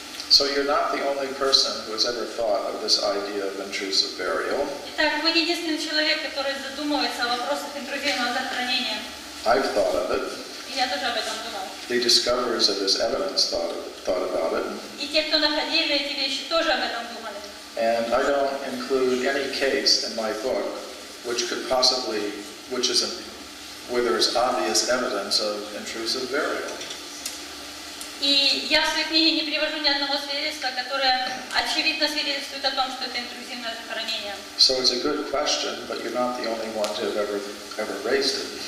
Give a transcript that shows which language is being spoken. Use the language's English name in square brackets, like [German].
[English] So you're not the only person who has ever thought of this idea of intrusive burial. [Russian] Итак, вы не единственный человек, который задумывается о вопросах интрузивного захоронения. [English] I've thought of it. [Russian] И я тоже об этом думал. [English] The discoverers of this evidence thought about it. [Russian] И те, кто находили эти вещи, тоже об этом думали. [English] And I don't include any case in my book which could possibly, which isn't, where there is obvious evidence of intrusive burial. [Russian] И я в своей книге не привожу ни одного свидетельства, которое очевидно свидетельствует о том, что это интрузивное захоронение. [English] So it's a good question, but you're not the only one to have ever raised it.